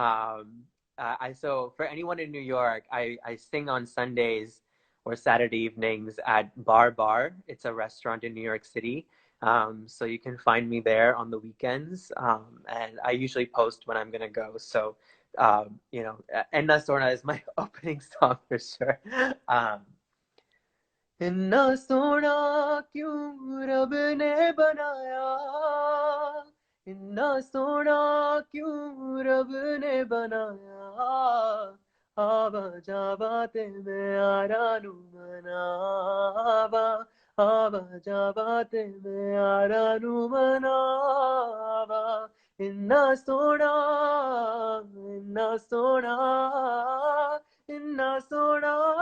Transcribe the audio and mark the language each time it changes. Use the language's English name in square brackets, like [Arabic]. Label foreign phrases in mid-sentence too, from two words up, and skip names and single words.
[English] So for anyone in New York, I sing on Sundays or Saturday evenings at Bar Bar. It's a restaurant in New York City. So you can find me there on the weekends. And I usually post when I'm gonna go. So Enna Sorna is my opening song for sure. [Punjabi] ਇੰਨਾ ਸੋਹਣਾ ਕਿਉਂ ਰੱਬ ਨੇ ਬਣਾਇਆ ਇੰਨਾ ਸੋਹਣਾ ਕਿਉਂ ਰੱਬ ਨੇ ਬਣਾਇਆ ਆਵਾਂ ਜਾਵਾਂ ਤੇ ਮੈਂ ਆਰਾ ਨੂੰ ਮਨਾਵਾਂ ਆਵਾਂ ਜਾ ਬਾਤੇ ਮੇਂ ਯਾਰਾ ਨੂੰ ਮਨਾਵਾਂ ਇੰਨਾ ਸੋਹਣਾ ਇੰਨਾ ਸੋਹਣਾ ਇੰਨਾ ਸੋਹਣਾ